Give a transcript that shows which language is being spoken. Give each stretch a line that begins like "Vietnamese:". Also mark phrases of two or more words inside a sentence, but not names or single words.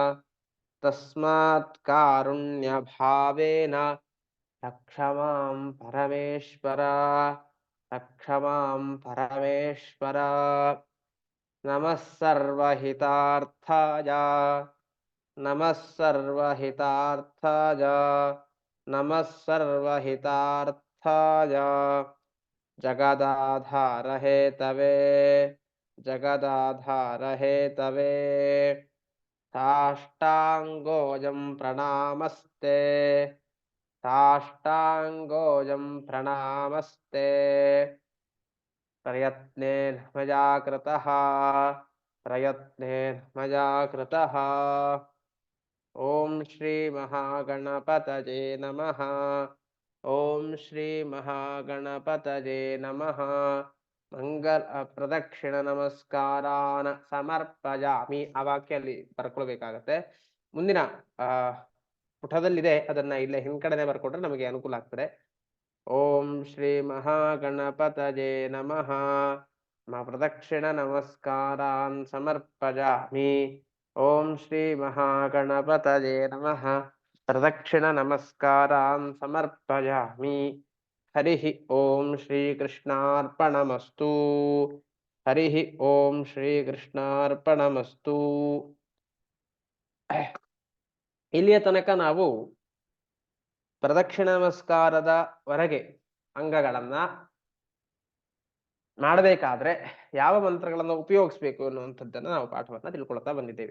Sanskrit: ರಕ್ಷ ಮಾಂ ಪರಮೇಶ್ವರ ರಕ್ಷ ಮಾಂ ಪರಮೇಶ್ವರ ನಮಃ ಸರ್ವಹಿತಾರ್ಥಾಯ ನಮಃ ಸರ್ವಹಿತಾರ್ಥಾಯ ನಮಃ ಸರ್ವಹಿತಾರ್ಥಾಯ ಜಗದಾಧಾರ ಹೇತವೇ ಜಗದಾಧಾರ ಹೇತವೇ ಸಾಷ್ಟಾಂಗೋಜಂ ಪ್ರಣಾಮಸ್ತೆ ಸಾಷ್ಟಾಂಗೋಜಂ ಪ್ರಣಾಮಸ್ತೆ ಪ್ರಯತ್ನೇನ ಮಯಾ ಕೃತಃ ಪ್ರಯತ್ನೇನ ಮಯಾ ಕೃತಃ ಓಂ ಶ್ರೀ ಮಹಾಗಣಪತಯೇ ನಮಃ ಓಂ ಶ್ರೀ ಮಹಾಗಣಪತಯೇ ನಮಃ ಮಂಗಲ ಪ್ರದಕ್ಷಿಣ ನಮಸ್ಕಾರಾನ ಸಮರ್ಪಯಾಮಿ.
Kannada: ಆ ವಾಕ್ಯ ಅಲ್ಲಿ ಬರ್ಕೊಳ್ಬೇಕಾಗತ್ತೆ. ಮುಂದಿನ ಪುಟದಲ್ಲಿದೆ, ಅದನ್ನ ಇಲ್ಲೇ ಹಿಂದ್ಗಡೆನೆ ಬರ್ಕೊಂಡ್ರೆ ನಮಗೆ ಅನುಕೂಲ ಆಗ್ತದೆ.
Sanskrit: ಓಂ ಶ್ರೀ ಮಹಾಗಣಪತಯೇ ನಮಃ ಪ್ರದಕ್ಷಿಣ ನಮಸ್ಕಾರಾನ್ ಸಮರ್ಪಯಾಮಿ. ಓಂ ಶ್ರೀ ಮಹಾಗಣಪತಯೇ ನಮಃ ಪ್ರದಕ್ಷಿಣ ನಮಸ್ಕಾರಾನ್ ಸಮರ್ಪಯಾಮಿ. ಹರಿ ಓಂ ಶ್ರೀ ಕೃಷ್ಣಾರ್ಪಣಮಸ್ತು. ಹರಿ ಓಂ ಶ್ರೀ ಕೃಷ್ಣಾರ್ಪಣಮಸ್ತು.
Kannada: ಇಲ್ಲಿಯ ತನಕ ನಾವು ಪ್ರದಕ್ಷಿಣ ನಮಸ್ಕಾರದ ವರೆಗೆ ಅಂಗಗಳನ್ನ ಮಾಡಬೇಕಾದ್ರೆ ಯಾವ ಮಂತ್ರಗಳನ್ನು ಉಪಯೋಗಿಸ್ಬೇಕು ಅನ್ನುವಂಥದ್ದನ್ನ ನಾವು ಪಾಠವನ್ನ ತಿಳ್ಕೊಳ್ತಾ ಬಂದಿದ್ದೇವೆ.